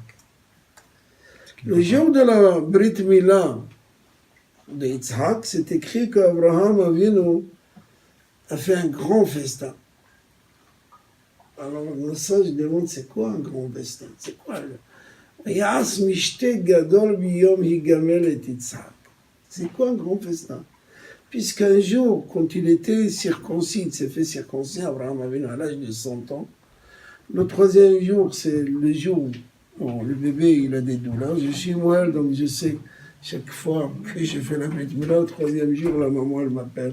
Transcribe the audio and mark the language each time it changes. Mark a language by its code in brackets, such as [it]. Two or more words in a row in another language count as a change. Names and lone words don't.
[fr] Le jour de la Brit Mila de Yitzhak, c'est écrit qu'Abraham Avinu a fait un grand festin. Alors, le sage demande, c'est quoi un grand festin? C'est quoi le... [he] ויעש משתה גדול ביום הגמל את יצחק. [fr] C'est quoi un grand festin? Puisqu'un jour, quand il était circoncis, il s'est fait circoncis, Abraham Avinu à l'âge de 100 ans. Le troisième jour, c'est le jour où le bébé il a des douleurs. Je suis moi, donc je sais, chaque fois que je fais la Brit Mila, le troisième jour, la maman, elle m'appelle.